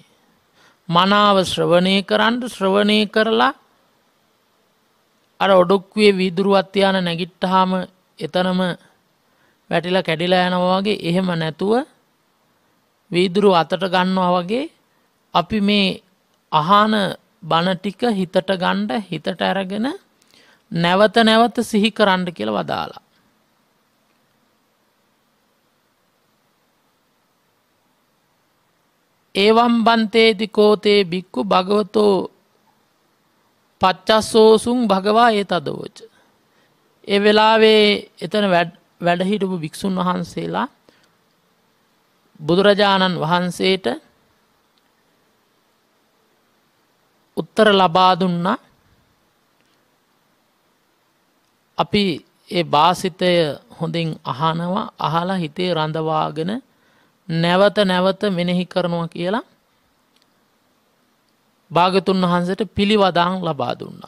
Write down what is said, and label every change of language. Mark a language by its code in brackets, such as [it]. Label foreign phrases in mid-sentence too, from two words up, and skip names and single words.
[si] මනාව ශ්‍රවණය කරන්න ශ්‍රවණය කරලා අර ඔඩොක්කුවේ වීදුරුවත් යන නැගිට්ටාම එතනම වැටිලා කැඩිලා යනවා වගේ එහෙම නැතුව වීදුරු අතට ගන්නවා වගේ අපි මේ අහන බණ ටික හිතට ගන්න හිතට අරගෙන නැවත නැවත සිහි කරන්න කියලා වදාලා. [pi] ඒවම් බන්තේති කෝතේ බික්කු භගවතෝ පච්චස්සෝසුන් භගවා ඒ තදවෝච. [si] ඒ වෙලාවේ එතන වැඩ හිටපු භික්ෂුන් වහන්සේලා බුදුරජාණන් වහන්සේට උත්තර ලබා දුන්නා. අපි ඒ භාසිතය හොඳින් අහනවා අහලා හිතේ රඳවාගෙන නැවත නැවත මෙනෙහි කරනවා කියලා භාග්‍යතුන් වහන්සේට පිළිවදන් ලබා දුන්නා.